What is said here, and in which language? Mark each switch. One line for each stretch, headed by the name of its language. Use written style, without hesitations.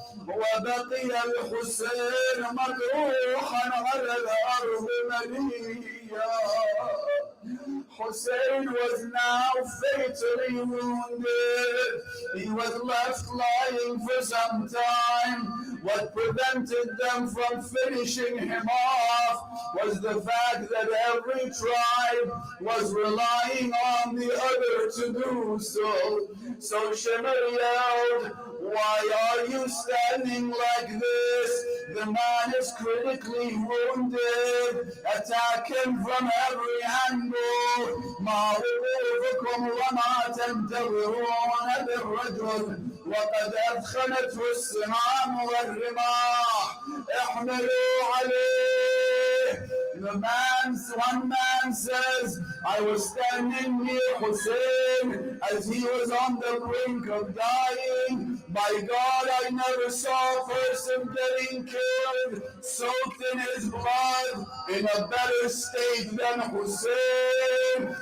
Arabic: وبقي الحسين مجروحا على الأرض مليا.
English: Hussein was now fatally wounded. He was left lying for some time. What prevented them from finishing him off was the fact that every tribe was relying on the other to do so. So Shimmer yelled, why are you standing like this? The man is critically wounded. Attack him from every angle.
Arabic: ما وقوفكم وما تنتظرون بالرجل وقد أدخلته السهام والرماح احملوا عليه.
English: One man says, I was standing near Hussein as he was on the brink of dying. By God, I never saw a person getting killed, soaked in his blood, in a better state than Hussein.